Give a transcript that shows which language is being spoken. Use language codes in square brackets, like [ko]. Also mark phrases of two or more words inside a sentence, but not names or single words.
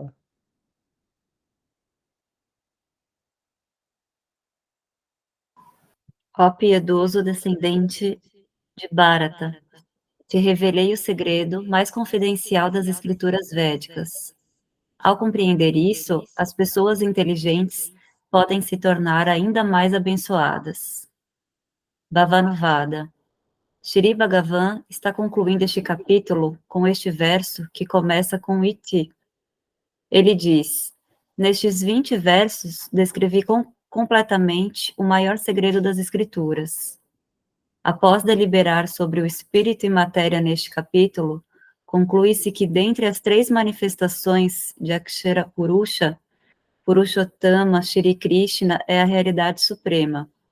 [pt] Ó piedoso descendente de Bharata, te revelei o segredo mais confidencial das escrituras védicas. Ao compreender isso, as pessoas inteligentes podem se tornar ainda mais abençoadas. Bhavanuvada. Shri Bhagavan está concluindo este capítulo com este verso que começa com Iti. Ele diz, nestes 20 versos, descrevi completamente o maior segredo das escrituras. Após deliberar sobre o espírito e matéria neste capítulo, conclui-se que dentre as 3 manifestações de [sa] Akshara Purusha, [pt] Purushottama Shri Krishna é a realidade suprema.